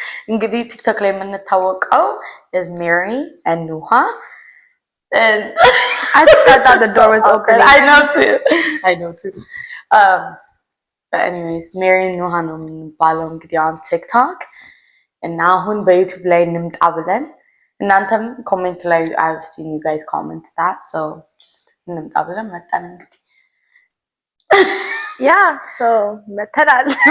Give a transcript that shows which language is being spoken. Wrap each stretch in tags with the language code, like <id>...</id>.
<am>እንግዲህ ቲክቶክ ላይ የምንታወቀው</am> <en>is</en> <am>Mary and Nuha.</am> <en>And I thought the door was open. I know too. But anyways, Mary and Nuha</en> <am>ነው የምንባለው እንግዲህ</am> <en>on TikTok.</en> <am>እና አሁን በዩቲዩብ ላይ እንምጣ ብለን እናንተም ኮሜንት ላይ</am> <en>I've seen you guys comment that, so just</en> <am>እንምጣ ብለን መጣን እንግዲህ.</am> <en>Yeah, so</en> <am>መተናል</am>